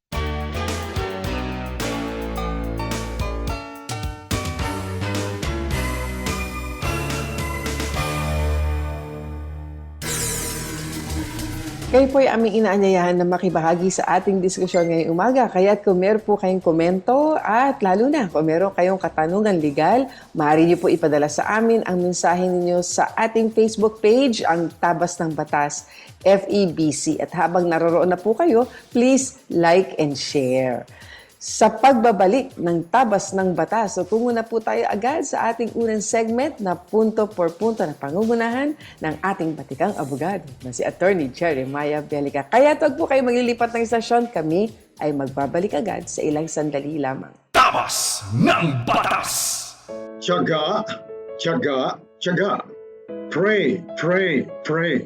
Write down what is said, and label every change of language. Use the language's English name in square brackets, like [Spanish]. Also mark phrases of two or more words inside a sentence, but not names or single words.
[Filipino] Kayo po ay aming inaanyayahan na makibahagi sa ating diskusyon ngayong umaga. Kaya kung meron po kayong komento at lalo na kung meron kayong katanungan legal, maaari niyo po ipadala sa amin ang mensahe ninyo sa ating Facebook page, ang Tabas ng Batas FEBC. At habang naroroon na po kayo, [English] please like and share. [Filipino] Sa pagbabalik ng Tabas ng Batas, so tungo na po tayo agad sa ating unang segment na [Spanish] punto por punto [Filipino] na pangungunahan ng ating batikang abogado na si Atty. Jeremiah Belhica. Kaya huwag po kayo maglilipat ng istasyon, kami ay magbabalik agad sa ilang sandali lamang. Tabas ng Batas! Tiyaga, tiyaga, tiyaga. [English] Pray, pray, pray.